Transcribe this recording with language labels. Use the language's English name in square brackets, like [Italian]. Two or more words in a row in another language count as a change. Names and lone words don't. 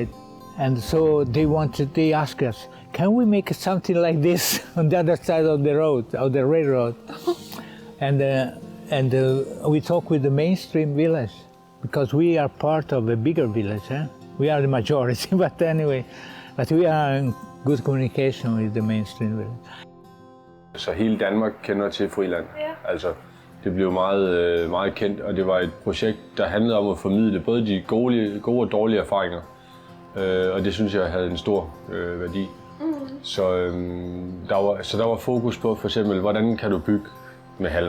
[English] And so they ask us, can we make something like this on the other side of the road, of the railroad? And we talk with the mainstream village because we are part of a bigger village. We are the majority, but anyway, but we are good communication with the mainstream village. [Danish] Så hele Danmark kender til friland. Ja. Altså, det blev meget, meget kendt, og det var et projekt, der handlede om at formidle både de gode og dårlige erfaringer. Og det synes jeg havde en stor værdi. Så der var fokus på for eksempel, hvordan kan du bygge med halm?